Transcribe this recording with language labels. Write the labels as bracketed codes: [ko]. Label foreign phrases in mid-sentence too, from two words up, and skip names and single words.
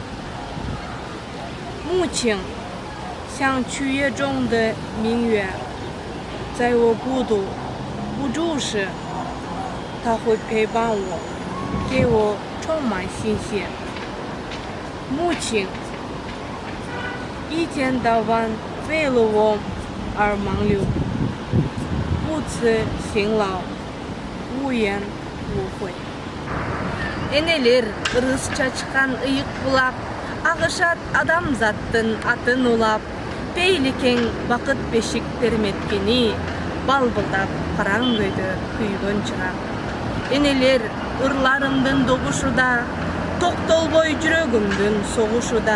[zh] 母亲像曲月中的明月，在我孤独无助时，他会陪伴我，给我充满信心。母亲一天到晚为了我而忙碌，不辞辛劳，无怨无悔。 [ky] Энелер ырысча чыккан ыйык булап, агышат адамзаттын атын улап, пейли кең бакыт бешик терметкени, balbıldak paraң көйдө күйгөн чырак. Энелер ырларымдын догушуда, токтолбой жүрөгүмдүн согушуда.